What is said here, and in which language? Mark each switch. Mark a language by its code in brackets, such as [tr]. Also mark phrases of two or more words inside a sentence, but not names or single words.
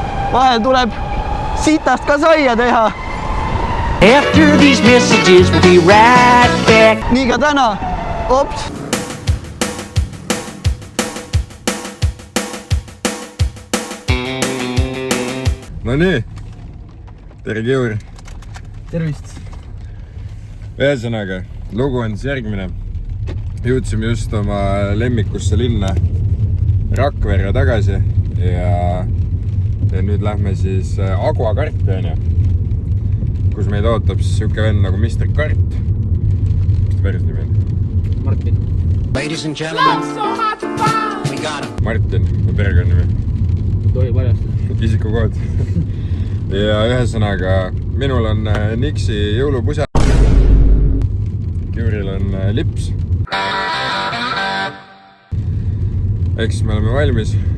[et] vahel tuleb sitast ka saia teha. [en] After these messages we'll be right back. [et] Nii ka täna. Ops. No nii, tere Kiur. Tervist. Ühesõnaga, lugu on siis järgmine. Jõudsime just oma lemmikusse linna Rakverre tagasi ja nüüd lähme siis Agua karti on ju, kus meid ootab siis siuke vend nagu Mr. Kart. Mis ta päris nimi on? Martin. [en] Ladies and gentlemen, we got him. [et] Martin, perekonna nimi. Tohi paljastada. Isikukood. Ja ühesõnaga, minul on Nixi jõulupusa. Kiuril on lips. Ehk siis me oleme valmis.